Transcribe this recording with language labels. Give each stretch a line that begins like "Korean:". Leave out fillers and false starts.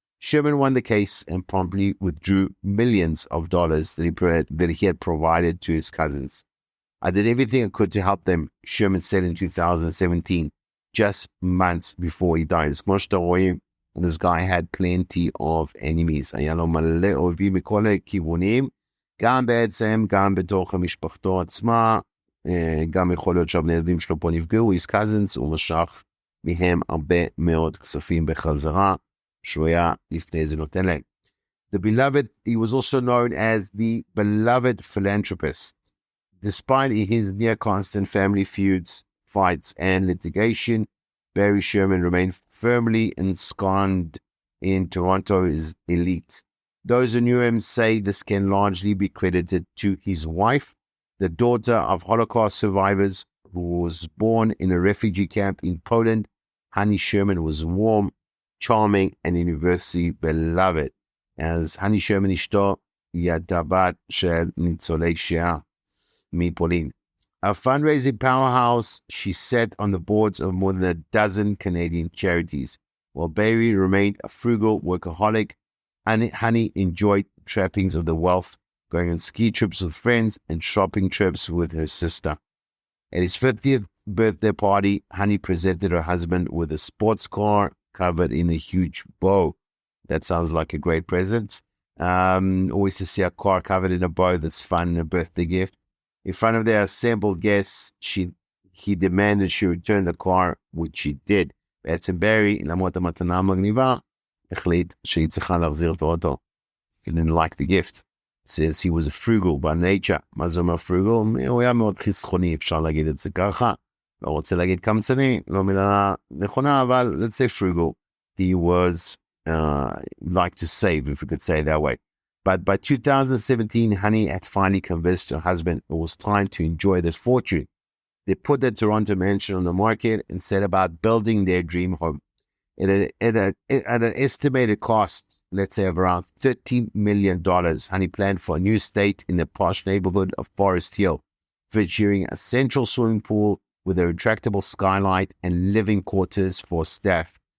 English: Sherman won the case and promptly withdrew millions of dollars that he had provided to his cousins. I did everything I could to help them, Sherman said in 2017, just months before he died.
Hebrew: כמו שאתה רואים,
English: this guy had plenty of enemies.
Hebrew: היה לו מלא אויבים מכל הכיוונים, גם בעצם, גם בתוך המשפחתו עצמה, גם יכול להיות שהבני ילדים שלו פה נפגעו,
English: his cousins,
Hebrew: הוא משך מהם הרבה מאוד כספים בחזרה, שהוא היה לפני זה נותן להם.
English: The beloved, he was also known as the beloved philanthropist. Despite his near constant family feuds, fights, and litigation, Barry Sherman remained firmly ensconced in Toronto's elite. Those who knew him say this can largely be credited to his wife, the daughter of Holocaust survivors who was born in a refugee camp in Poland. Honey Sherman was warm, charming, and universally beloved.
Hebrew: As Honey Sherman אשתו היא הבת של ניצולי שואה מפולין.
English: A fundraising powerhouse, she sat on the boards of more than a dozen Canadian charities. While Barry remained a frugal workaholic, Honey enjoyed the trappings of the wealth, going on ski trips with friends and shopping trips with her sister. At his 50th birthday party, Honey presented her husband with a sports car covered in a huge bow. That sounds like a great present. Always to see a car covered in a bow, that's fun, a birthday gift. In front of their assembled guests, he demanded she return the car, which she did.
Hebrew: בעצם ברי, למרות המתנה המגניבה, החליט שהיא צריכה להחזיר את האוטו.
English: He didn't like the gift. Says he was a frugal by nature.
Hebrew: מה זה אומר frugal? הוא היה מאוד חסכוני, אפשר להגיד את זה ככה. לא רוצה להגיד קמצני, לא מילה נכונה, אבל
English: let's say frugal. He was, like to save, if we could say it that way. But by 2017, Honey had finally convinced her husband it was time to enjoy their fortune. They put their Toronto mansion on the market and set about building their dream home. At an estimated cost, let's say of around $30 million, Honey planned for a new estate in the posh neighborhood of Forest Hill, featuring a central swimming pool with a retractable skylight and living quarters for staff.